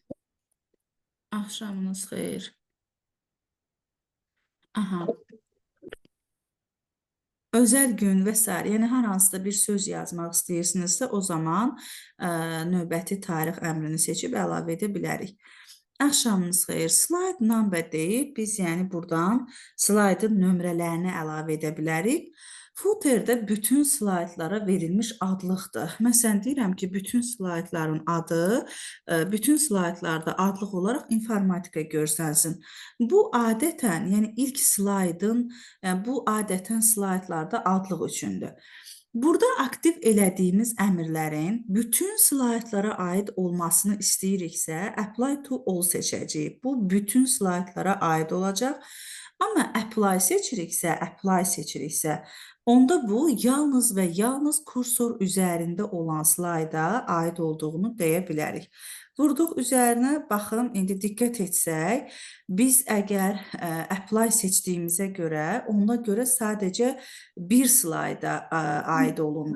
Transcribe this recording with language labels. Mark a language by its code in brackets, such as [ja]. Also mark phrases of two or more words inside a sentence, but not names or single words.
[az] axşamınız xeyir. Aha. Özəl gün və s. Yəni, hər hansıda bir söz yazmaq istəyirsinizsə, o zaman növbəti tarix əmrini seçib əlavə edə bilərik. Axşamınız xeyir. [en] Slide number [az] deyib, biz yəni buradan slaydın nömrələrini əlavə edə bilərik. Footerdə bütün slaydlara verilmiş adlıqdır. Məsələn, deyirəm ki, bütün slaydların adı, bütün slaydlarda adlıq olaraq informatika görsənsin. Bu adətən, yəni ilk slaydın, bu adətən slaydlarda adlıq üçündür. Burada aktiv elədiyimiz əmrlərin bütün slaydlara aid olmasını istəyiriksə, [en] apply to all seçəcəyik. [az] Bu, bütün slaydlara aid olacaq. Amma apply seçiriksə, onda bu, yalnız və yalnız kursor üzərində olan slayda aid olduğunu deyə bilərik. Vurduq üzərinə, baxın, indi diqqət etsək, biz əgər apply seçdiyimizə görə, ona görə sadəcə bir slayda aid olundu.